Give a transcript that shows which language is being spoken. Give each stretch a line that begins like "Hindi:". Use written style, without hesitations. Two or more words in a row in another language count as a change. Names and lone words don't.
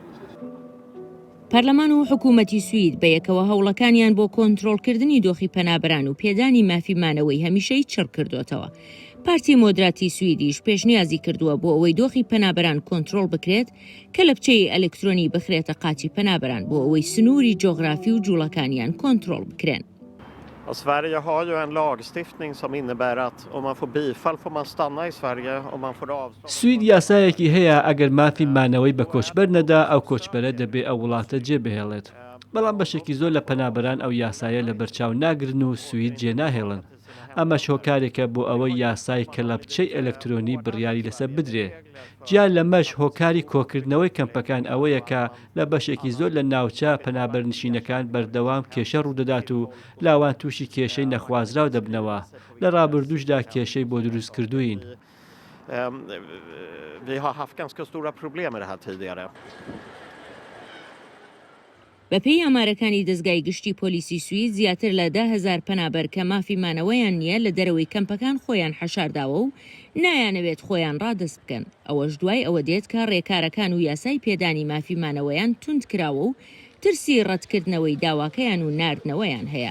Central Kurdish: پەرلەمان و حکوومەتی سوید بە یەکەوە هەوڵەکانیان بۆ کۆنتڕۆڵکردنی دۆخی پەنابەران و پێدانی مافیمانەوەی هەمیشەی چڕ کردوتەوە. پارتی مۆدراتی سویدیش پێشنیازی کردووە بۆ ئەوەی دۆخی پەنابەران کۆنتڕۆڵ بکرێت کە لە بچەی ئەلکترۆنی بخرێتە قاچی پەنابەران بۆ ئەوەی سنووری جۆغرافی و جوڵەکانیان کۆنتڕۆڵ بکرێن.
Swedish: Sverige har ju en lagstiftning som innebär att om man får bifall får man stanna i Sverige om man får avslag.
Central Kurdish: سوید یاسایەکی هەیە ئەگەر مافی مانەوەی بە کۆچبەر نەدا ئەو کۆچبەرە دەبێ ئەو وڵاتە جێبهێڵێت. بەڵام بەشێکی زۆر لە پەنابەران ئەو یاسایە لە بەرچاو ناگرن و سوید جێناهێڵن. ئەمەش هۆکارێکە بۆ ئەوەی یاسای کە لە بچەی ئەلکترۆنی بڕیاری لەسەر بدرێ. جیان لەمەش هۆکاری کۆکردنەوەی کەمپەکان ئەوەیە کە لە بەشێکی زۆر لە ناوچە پەنابەرنشینەکان بەردەوام کێشە ڕوودەدات و لاوان تووشی کێشەی نەخوازراو دەبنەوە. لە ڕابردووشدا کێشەی بۆ دروست کردوین.
Swedish: Vi har haft ganska stora problem med det här tidigare.
Central Kurdish: بەپێی ئامارەکانی دەستگای گشتی پۆلیسی سوید زیاتر لە 10,000 پەنابەر کە مافی مانەوەیان نییە لە دەرەوەی کەمپەکان خۆیان حەشارداوە و نایانەوێت خۆیان ڕادەست بکەن. ئەوەش دوای ئەوە دێت کە ڕێکارەکان و یاسای پێدانی مافی مانەوەیان توند کراوە و ترسی ڕەتکردنەوەی داواکەیان و ناردنەوەیان هەیە.